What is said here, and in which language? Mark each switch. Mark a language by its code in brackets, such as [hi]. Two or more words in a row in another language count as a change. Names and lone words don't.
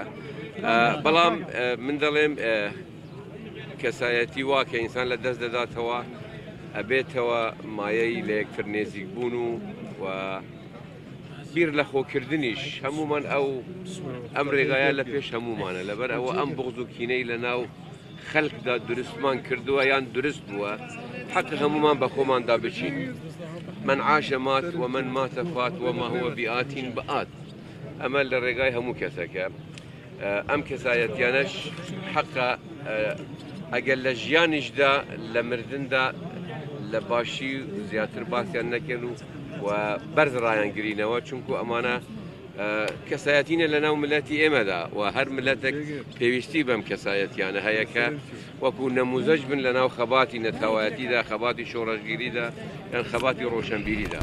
[ckb] بەڵام من دەڵێم کەسایەتی وا کە ئینسان لە دەست دەداتەوە ئەبێتەوە مایەی لە یەکتر نێزیک بوون و بیر لە خۆکردنیش هەمومان ئەم ڕێگایە لە پێش هەمومانە لەبەر ئەوە ئەم بغض و کینەی لە ناو خەڵکدا دروستمان کردووە یان دروست بووە حەق هەمومان بە خۆماندا بچین. [ar] من عاش مات ومن مات فات وما هو بآت بآت. [ckb] ئەمە لە ڕێگای هەموو کەسەکە. ئەم کەسایەتیانەش حەقە ئەگەر لە ژیانیشدا لە مردندا لە باشی زیاتر باسییان نەکەن و بەرز ڕایانگرینەوە چونکو ئەمانە کەسایەتینە لە ناو ملەتی ئێمەدا و هەر ملەتێک پێویستی بەم کەسایەتیانە هەیە کە وەکو نەموزەج بن لە ناو خەباتی نەتەوایەتیدا خەباتی شۆڕەژگیریدا یان خەباتی ڕۆشنبیریدا.